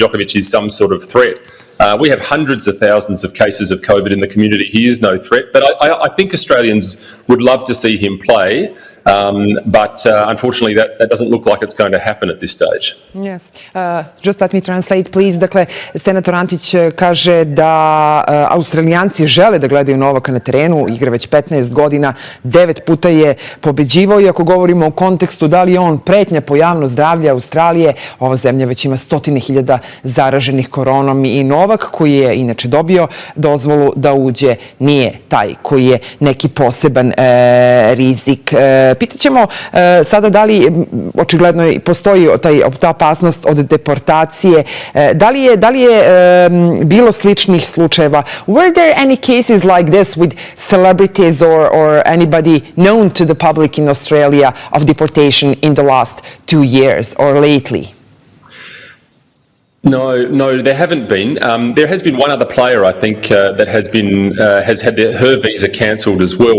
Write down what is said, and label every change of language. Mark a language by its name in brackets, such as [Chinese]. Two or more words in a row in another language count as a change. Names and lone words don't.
[English] Djokovic is some sort of threat. We have hundreds of thousands of cases of COVID in the community. He is no threat, but I think Australians would love to see him play, but unfortunately that doesn't look like it's going to happen at this stage. Yes. Just let me translate, please. [Serbian] Dakle, senator Antić kaže da Australijanci žele da gledaju Novaka na terenu, igra već 15 godina, 9 puta je pobeđivao i ako govorimo o kontekstu da li je on pretnja po javno zdravlje Australije, ova zemlja već ima 100.000 zaraženih koronom i Novak, koji je inače dobio dozvolu da uđe, nije taj koji je neki poseban rizik. Pitaćemo sada da li očigledno postoji ta opasnost od deportacije. Da li je bilo sličnih slučajeva? [English] Were there any cases like this with celebrities or anybody known to the public in Australia of deportation in the last 2 years or lately? No, there haven't been. There has been one other player, I think, that has had her visa cancelled as well.